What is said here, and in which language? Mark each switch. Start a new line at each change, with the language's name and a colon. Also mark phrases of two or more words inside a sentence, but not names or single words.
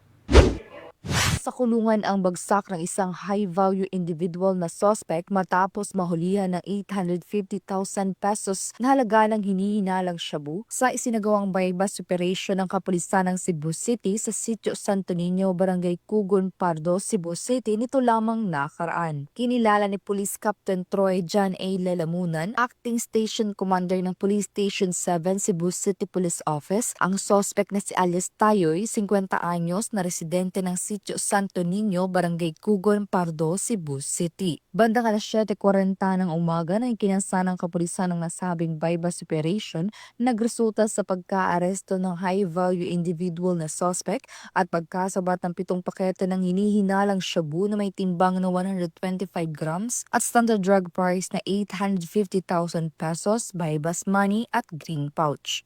Filipino: Sa kulungan ang bagsak ng isang
English: high-value individual
Filipino: na suspect matapos mahulihan ng 850,000 pesos na halaga ng hinihinalang shabu sa isinagawang
English: bypass operation
Filipino: ng kapulisan ng Cebu City sa sitio Santo Niño, Barangay Cugon, Pardo, Cebu City nito lamang nakaraan. Kinilala ni Police Captain Troy John A. Lelamunan,
English: Acting Station Commander
Filipino: ng Police Station 7 Cebu City Police Office, ang suspect na si alias Tayoy, 50 anyos, na residente ng sitio Santo Niño, Barangay Cugon, Pardo, Cebu City. Bandang alas 7:40 ng umaga na ikinasa ng kapulisan ng nasabing
English: bypass operation,
Filipino: nagresulta sa pagka-aresto ng
English: high-value individual
Filipino: na suspect at pagkasabat ng 7 pakete ng hinihinalang shabu na may timbang na 125 grams at
English: standard drug price
Filipino: na 850,000 pesos,
English: bypass money
Filipino: at
English: green pouch.